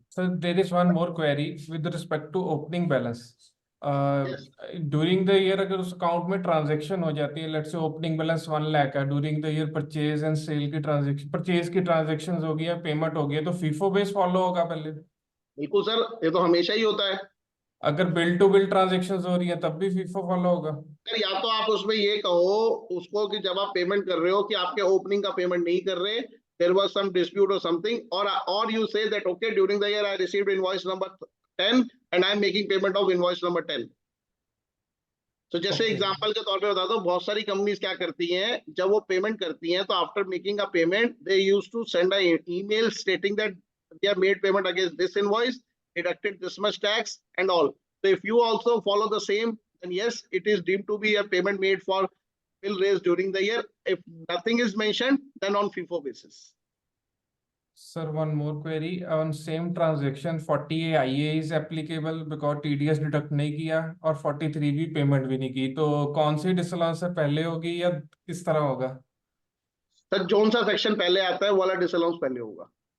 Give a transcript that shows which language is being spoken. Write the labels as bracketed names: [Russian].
[English] So there is one more query with respect to opening balance. Yes. During the year [Hindi] अगर उस account में transaction हो जाती है, [English] let's say opening balance 1 lakh [Hindi] है, [English] during the year purchase and sale [Hindi] की transaction, purchase की transactions हो गई है, payment हो गई है, तो FIFO base follow होगा पहले? बिल्कुल सर, ये तो हमेशा ही होता है। अगर bill to bill transactions हो रही है तब भी FIFO follow होगा? सर, या तो आप उसमें ये कहो उसको कि जब आप पेमेंट कर रहे हो कि आपके ओपनिंग का पेमेंट नहीं कर रहे, [English] there was some dispute or something, or you say that okay, during the year I received invoice number 10 and I am making payment of invoice number 10. [Hindi] तो जैसे [English] Okay. [Hindi] एग्जांपल के तौर पे बता दो, बहुत सारी कंपनीज क्या करती हैं, जब वो पेमेंट करती हैं तो after making a payment दे used to send a email stating that [English] they have made payment against this invoice, deducted this much tax and all. So if you also follow the same, then yes, it is deemed to be a payment made for bill raised during the year. If nothing is mentioned, then on FIFO basis. Sir, one more query on same transaction 40A IA is applicable because [Hindi] TDS deduct नहीं किया और 43 भी payment भी नहीं की, तो कौन सी disallowance पहले होगी या किस तरह होगा? सर, जोन सा सेक्शन पहले आता है, वो वाला डिसअलाउंस पहले होगा।